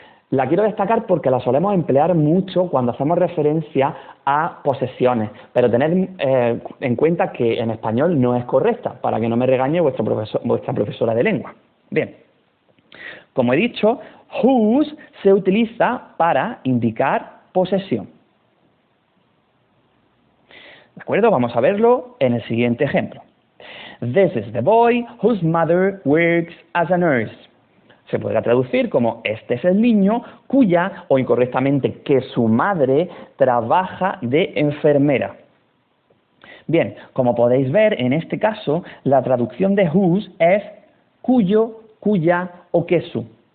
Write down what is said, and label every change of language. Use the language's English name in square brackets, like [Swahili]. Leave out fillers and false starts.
[Spanish] La quiero destacar porque la solemos emplear mucho cuando hacemos referencia a posesiones, pero tened en cuenta que en español no es correcta, para que no me regañe vuestra profesora de lengua. Bien, como he dicho, whose se utiliza para indicar posesión. ¿De acuerdo? Vamos a verlo en el siguiente ejemplo. [English] This is the boy whose mother works as a nurse. [Spanish] Se podrá traducir como este es el niño cuya, o incorrectamente, que su madre trabaja de enfermera. Bien, como podéis ver, en este caso, la traducción de whose es cuyo, cuya o que su.